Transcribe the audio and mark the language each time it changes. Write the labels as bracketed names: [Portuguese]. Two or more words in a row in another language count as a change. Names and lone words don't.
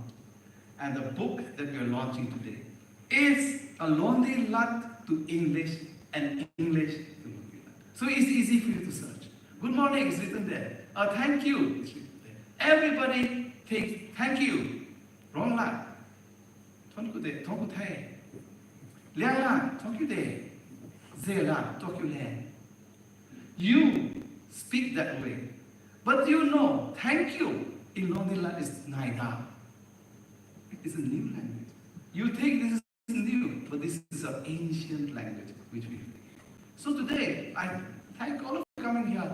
[English] And the book that we are launching today is a Luangdilat to English and English to Luangdilat. So it's easy for you to search. Good morning is written there. Thank you is written there. Everybody takes thank you. [Rongmei Naga] Wrong lat. Tonku de, tonku thai. [Liangmai Naga] Liang lat, tonku de. [Zeme Naga] Ze lat, tonku le. [English] You speak that way. But you know, thank you in Luangdilat is naida. It is a new language. You think this is new, but this is an ancient language which we have. So today, I thank all of you coming here.